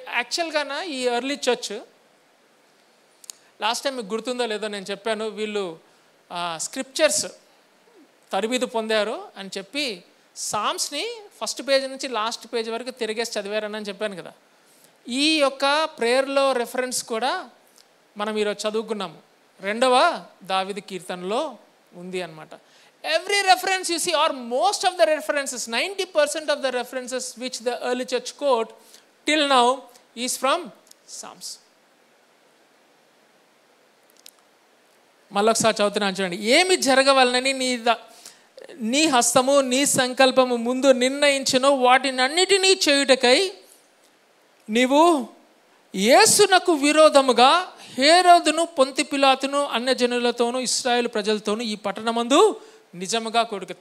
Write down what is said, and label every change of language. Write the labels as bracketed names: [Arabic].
[Telugu] యాక్చువల్గా ఈ early church, last time మీకు గుర్తుందో లేదో నేను చెప్పాను, వీళ్ళు స్క్రిప్చర్స్ తరబీదు పొందారు అని చెప్పి సామ్స్ని ఫస్ట్ పేజ్ నుంచి లాస్ట్ పేజ్ వరకు తిరిగేసి చదివారని చెప్పాను కదా. ఈ యొక్క ప్రేయర్లో రెఫరెన్స్ కూడా మనం ఈరోజు చదువుకున్నాము. 2వ దావీదు కీర్తనలో ఉంది అన్నమాట. [English] Every reference you see, or most of the references, 90% of the references which the early church quote till now is from Psalms. [Telugu] మళ్ళొకసారి చదువుతున్నాను చూడండి. ఏమి జరగవలనని నీ హస్తము నీ సంకల్పము ముందు నిర్ణయించెనో వాటినన్నిటినీ చేయుటకై నీవు యేసునకు విరోధముగా హేరోదును, పొంతి పిలాతును, అన్యజనులతోనూ ఇశ్రాయేలు ప్రజలతోనూ ఈ పట్టణమందు నిజముగా కొడుకు.